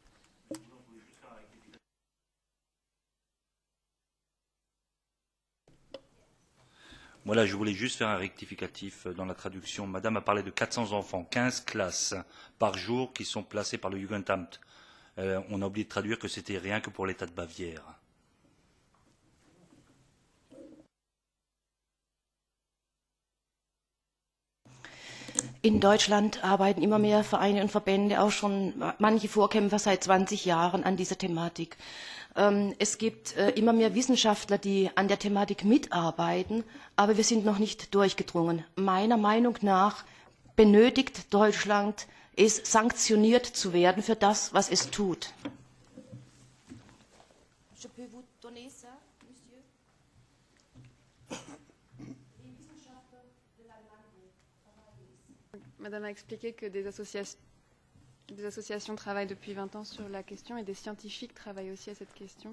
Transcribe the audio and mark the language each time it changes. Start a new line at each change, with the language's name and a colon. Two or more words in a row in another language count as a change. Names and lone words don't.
French: Voilà, je voulais juste faire un rectificatif dans la traduction. Madame a parlé de 400 enfants, 15 classes par jour qui sont placées par le Jugendamt. On a oublié de traduire que c'était rien que pour l'État de Bavière.
German: In Deutschland arbeiten immer mehr Vereine und Verbände, auch schon manche Vorkämpfer seit 20 Jahren an dieser Thematik. Es gibt immer mehr Wissenschaftler, die an der Thematik mitarbeiten, aber wir sind noch nicht durchgedrungen. Meiner Meinung nach benötigt Deutschland es, sanktioniert zu werden für das, was es tut.
French: Madame a expliqué que des associations travaillent depuis 20 ans sur la question et des scientifiques travaillent aussi à cette question.